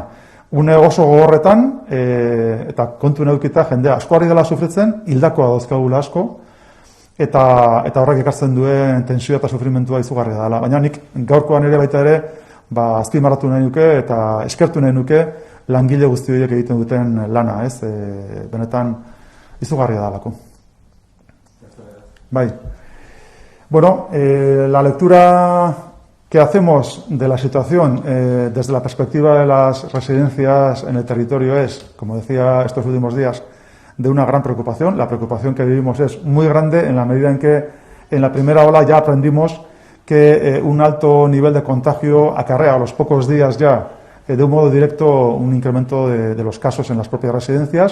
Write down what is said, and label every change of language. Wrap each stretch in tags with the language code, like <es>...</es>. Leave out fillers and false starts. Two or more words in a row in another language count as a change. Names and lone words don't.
<eu>Une oso gogorretan, eta kontu neukita jendea asko ari dela sufritzen, hildakoa dauzkagula asko, eta horrek ekartzen duen tensioa eta sufrimentua izugarria dela. Baina nik gaurkoan ere baita ere, azpimarratu nahi nuke eta eskertu nahi nuke langile guzti horiek egiten duten lana, ez? Benetan izugarria dalako. Bai.</eu> <es>Bueno, la lectura que hacemos de la situación desde la perspectiva de las residencias en el territorio es, como decía estos últimos días, de una gran preocupación. La preocupación que vivimos es muy grande en la medida en que en la primera ola ya aprendimos que un alto nivel de contagio acarrea a los pocos días ya de un modo directo un incremento de los casos en las propias residencias.</es>